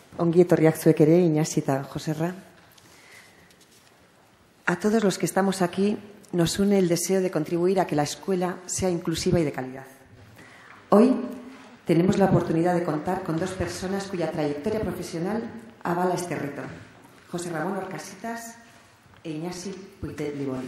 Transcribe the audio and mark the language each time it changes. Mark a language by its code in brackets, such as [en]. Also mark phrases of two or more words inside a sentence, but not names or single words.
[eu] Ongi etorriak zuek ere, Iñasi eta Joserra. [es] A todos los que estamos aquí nos une el deseo de contribuir a que la escuela sea inclusiva y de calidad. Hoy tenemos la oportunidad de contar con dos personas cuya trayectoria profesional avala este reto. José Ramón Orcasitas e Iñasi Puigdet-Liboni.